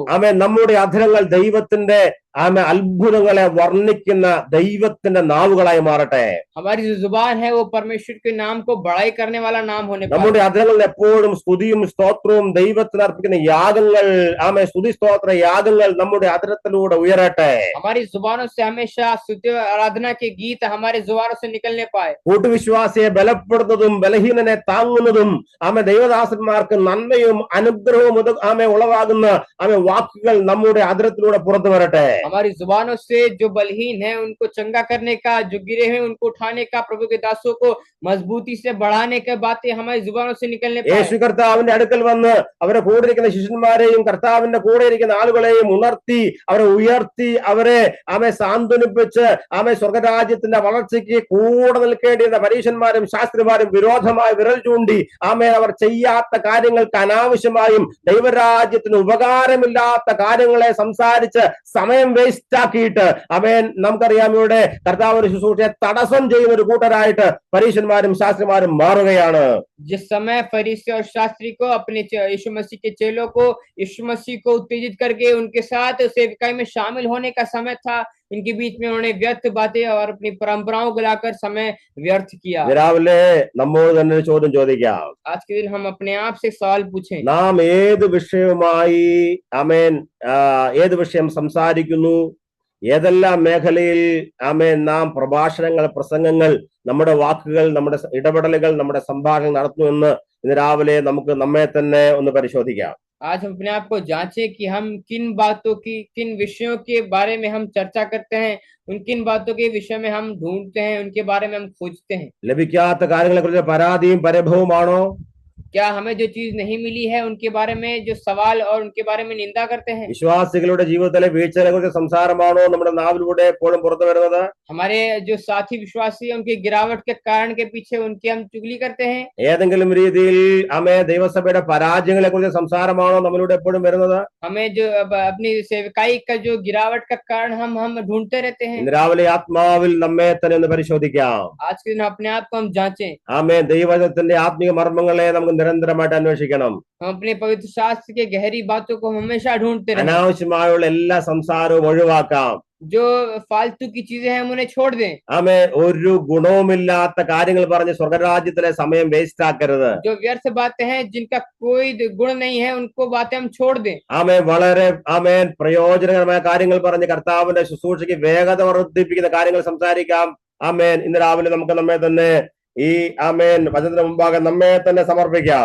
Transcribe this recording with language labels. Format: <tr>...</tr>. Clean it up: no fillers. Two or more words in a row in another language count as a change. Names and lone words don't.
<ml>ആമേൻ. നമ്മുടെ അധരങ്ങൾ ദൈവത്തിന്റെ അത്ഭുതങ്ങളെ വർണ്ണിക്കുന്ന ദൈവത്തിന്റെ നാവുകളായി മാറട്ടെ.</ml> <hi>हमारी जो जुबान है वो परमेश्वर के नाम को बड़ाई करने वाला नाम होने पाए।</hi> <ml>നമ്മുടെ അധരങ്ങളിൽ എപ്പോഴും സ്തുതിയും സ്തോത്രവും ദൈവത്തിന് അർപ്പിക്കുന്ന യാഗങ്ങൾ, ആമേൻ, സ്തുതി സ്തോത്ര യാഗങ്ങൾ നമ്മുടെ അധരത്തിലൂടെ ഉയരട്ടെ.</ml> <hi>हमारी जुबानों से हमेशा स्तुति आराधना के गीत हमारे जुबानों से निकलने पाए।</hi> <ml>കൂട്ടുവിശ്വാസിയെ ബലപ്പെടുന്നതും ബലഹീനനെ താങ്ങുന്നതും ആമേ ദൈവദാസന്മാർക്ക് നന്മയും അനുഗ്രഹവും ആമേ ഉളവാകുന്ന ആമേ വാക്കുകൾ നമ്മുടെ അധരത്തിലൂടെ പുറത്തു വരട്ടെ.</ml> <hi>हमारी जुबानों से जो बलहीन है उनको चंगा करने का, जो गिरे हैं उनको उठाने का, प्रभु के दासों को मजबूती से बढ़ाने की बातें हमारी जुबानों से निकलने पाए।</hi> <ml>യേശു കർത്താവിന്റെ അടുക്കൽ വന്ന് അവരെ കൂടെ ഇരിക്കുന്ന ശിഷ്യന്മാരെയും കർത്താവിന്റെ കൂടെ ഇരിക്കുന്ന ആളുകളെയും ഉണർത്തി അവരെ ഉയർത്തി അവരെ ആമേ സാന്ത്വനിപ്പിച്ച് ആമേ സ്വർഗരാജ്യത്തിന്റെ വളർച്ചയ്ക്ക് കൂടെ നിൽക്കേണ്ടിയിരുന്ന പരീശന്മാരും ശാസ്ത്രിമാരും വിരോധമായി വിരൽ ചൂണ്ടി ആമേ അവർ ചെയ്യാത്ത കാര്യങ്ങൾക്ക് അനാവശ്യമായും ദൈവരാജ്യത്തിന് ഉപകാരമില്ലാത്ത കാര്യങ്ങളെ സംസാരിച്ച് സമയം വേസ്റ്റ് ആക്കിയിട്ട് ആമേൻ നമുക്കറിയാം ഇവിടെ കർത്താവിന്റെ ശുശ്രൂഷയെ തടസ്സം ചെയ്യുന്ന ഒരു കൂട്ടരായിട്ട് പരീശന്മാരും ശാസ്ത്രിമാരും മാറുകയാണ്.</ml> <hi>जिस समय फरीसी और शास्त्री को अपने यीशु मसीह के चेलों को यीशु मसीह को उत्तेजित करके उनके साथ सेवकाई में शामिल होने का समय था, इनके बीच में उन्होंने व्यर्थ बातें और अपनी परंपराओं को लाकर समय व्यर्थ किया।</hi> <ml>രാവിലെ നമ്മോട് തന്നെ ഒരു ചോദ്യം ചോദിക്കാം.</ml> <hi>आज के दिन हम अपने आप से सवाल पूछें,</hi> <ml>നാം ഏത് വിഷയവുമായി ആമേൻ ഏത് വിഷയം സംസാരിക്കുന്നു, ഏതെല്ലാം മേഖലയിൽ ആമേൻ നാം പ്രഭാഷണങ്ങൾ, പ്രസംഗങ്ങൾ, നമ്മുടെ വാക്കുകൾ, നമ്മുടെ ഇടപെടലുകൾ, നമ്മുടെ സംഭാഷണം നടത്തുന്നു എന്ന് ഇന്ന് രാവിലെ നമുക്ക് നമ്മെ തന്നെ ഒന്ന് പരിശോധിക്കാം.</ml> <hi>आज हम अपने आप को जांचें कि हम किन बातों की, किन विषयों के बारे में हम चर्चा करते हैं, उन किन बातों के विषय में हम ढूंढते हैं, उनके बारे में हम खोजते हैं।</hi> <ml>ലഭിക്കാത്ത കാര്യങ്ങളെ കുറിച്ച് പരാതിയും പരിഭവമാണോ?</ml> <hi>क्या हमें जो चीज नहीं मिली है उनके बारे में जो सवाल और उनके बारे में निंदा करते हैं?</hi> <ml>വിശ്വാസികളുടെ ജീവിതത്തിലെ വീഴ്ചകളെ കുറിച്ച് സംസാരമാണോ നമ്മുടെ നാവിലൂടെ എപ്പോഴും പുറത്തു വരുന്നത്?</ml> <hi>हमारे जो साथी विश्वासी हैं उनकी गिरावट के कारण के पीछे उनकी हम चुगली करते हैं?</hi> <ml>ഏതെങ്കിലും രീതിയിൽ ആമേ ദൈവസഭയുടെ പരാജയങ്ങളെ കുറിച്ച് സംസാരമാണോ നമ്മളിലൂടെ എപ്പോഴും വരുന്നത്?</ml> <hi>हमें जो अपनी सेवकाई का जो गिरावट का कारण हम ढूंढते रहते हैं।</hi> <ml>ഇന്ന് രാവിലെ ആത്മാവിൽ നമ്മെ തന്നെ ഒന്ന് പരിശോധിക്കാം.</ml> <hi>आज के दिन अपने आप को हम जांचें।</hi> <ml>ആമേ ദൈവത്തിന്റെ ആത്മീയ മർമ്മങ്ങളെ നമുക്ക് നിരന്തരമായിട്ട് അന്വേഷിക്കണം.</ml> <hi>हम अपने पवित्र शास्त्र के गहरी बातों को हमेशा ढूंढते रहें।</hi> <ml>അനാവശ്യമായുള്ള എല്ലാ സംസാരവും ഒഴിവാക്കാം.</ml> <hi>जो फालतू की चीजें हैं हम उन्हें छोड़ दें।</hi> <ml>ആമേ ഒരു ഗുണവുമില്ലാത്ത കാര്യങ്ങൾ പറഞ്ഞ് സ്വർഗരാജ്യത്തിലെ സമയം വേസ്റ്റ് ആക്കരുത്.</ml> <hi>जो व्यर्थ बातें हैं जिनका कोई गुण नहीं है उनको बातें हम छोड़ दें।</hi> <ml>ആമേ വളരെ ആമേൻ പ്രയോജനകരമായ കാര്യങ്ങൾ പറഞ്ഞ് കർത്താവിന്റെ ശുശ്രൂഷയ്ക്ക് വേഗത വർദ്ധിപ്പിക്കുന്ന കാര്യങ്ങൾ സംസാരിക്കാം. ആമേൻ. ഇന്ന് രാവിലെ നമുക്ക് നമ്മെ തന്നെ ഈ ആമേൻ വചനത്തിന് മുമ്പാകെ നമ്മെ തന്നെ സമർപ്പിക്കാം.</ml>